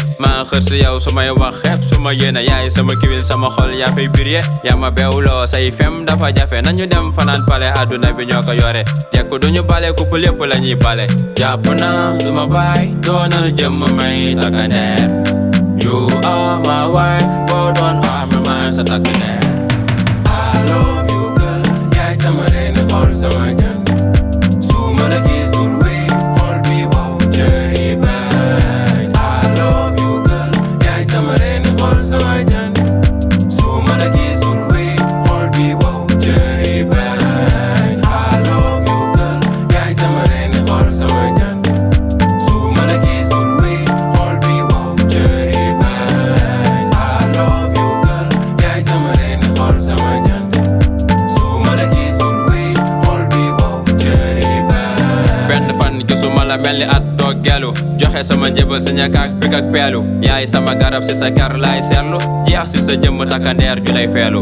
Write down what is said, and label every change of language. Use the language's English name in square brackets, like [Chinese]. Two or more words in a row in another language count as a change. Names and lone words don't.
[Wolof] Maa xër si yow su may wax xeeb su ma yéene. Yaay sama kiwil sama xol yaa fay birye. Yaa ma beewloo say fem dafa jafe. Nañu dem fanaan pale àdduna bi ñoo ko yore. Jekku duñu bale couple yépp la ñuy bale. Jàpp naa duma bàyyi doonal jëmm may takkandeer. [English] You are my wife [Wolof] boo doon armement sa takkandeer. [English] I love you girl [Wolof] yaay sama reeni xol sama jën. Su ma la gisul wéy xol bi wow jëri bañ. [English] I love you girl [Wolof] yaay sama reeni xol sama jën. Su ma la gisul wéy xol bi wow jëri bañ. [English] I love you girl [Wolof] yaay sama reeni xol sama jën. Su ma la gisul wéy xol bi wow jëri bañ. [English] I love you girl [Wolof] yaay sama reeni xol sama jën. Su ma la gisul wéy xol bi wow jëri bañ. Benn fan gisuma la mel ni at doog gelu. Joxe sama njëbal sa ñàkk ak pik ak peelu. Yaay sama garab si sa kar laay seetlu. Jeex si sa jëmm takkandeer ju lay feelu.